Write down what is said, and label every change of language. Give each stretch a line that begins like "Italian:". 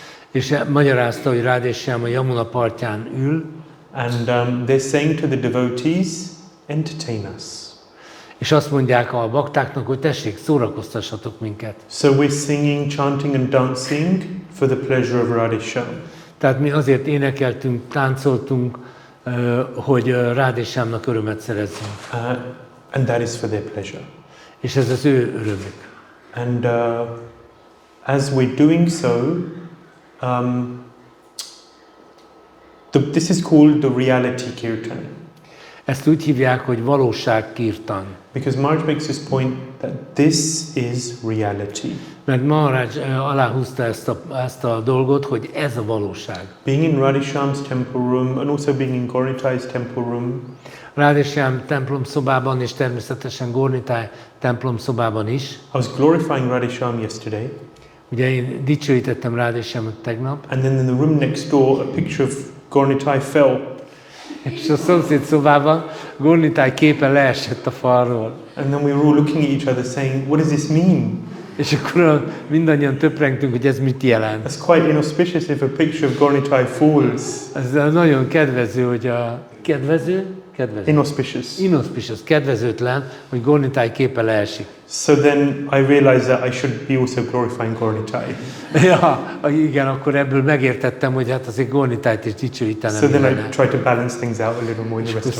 Hungarian: És magyarázta, hogy Radha és Shyama a Yamuna partján ül,
English: And they're saying to the devotees, entertain us.
Hungarian: és azt mondják a baktáknak, hogy tessék, szórakoztassatok minket.
English: So we're singing, chanting and dancing for the pleasure of Radhisham.
Hungarian: Tehát mi azért énekeltünk, táncoltunk, hogy Radha és Shyamnak örömet szerezzünk.
English: And that is for their pleasure.
Hungarian: És ez az ő örömük.
English: And as we're doing so, this is called the reality kirtan.
Hungarian: Ezt úgy hívják, hogy valóságkirtan.
English: Because Maharaj makes this point that this is reality.
Hungarian: Mert Maharaj aláhúzta ezt a dolgot, hogy ez a valóság.
English: Being in Radhisham's temple room and also being in Gaurnitai's temple room,
Hungarian: Radha és Shyam templom szobában és természetesen Gaurnitai templom szobában is.
English: I was glorifying Radhisham yesterday.
Hungarian: Ugye én dicsőítettem Radha és Shyamot tegnap,
English: And then in the room next door, a picture of Gaurnitai fell.
Hungarian: és a szomszéd szobában Gaurnitai képe leesett a falról.
English: And then we were all looking at each other saying, what does this mean?
Hungarian: És akkor mindannyian töprengtünk, hogy ez mit jelent.
English: It's quite inauspicious if a picture of Gaurnitai falls.
Hungarian: Ez nagyon kedvező, hogy a kedvező?
English: Inauspicious.
Hungarian: Kedvezőtlen, hogy Gaurnitai képe leesik.
English: So then I realized that I should be also glorifying Gaurnitai.
Hungarian: Ja, igen, akkor ebből megértettem, hogy hát azért Gaurnitait is dicsőítenem.
English: So then I tried to balance things out a little more in the rest of my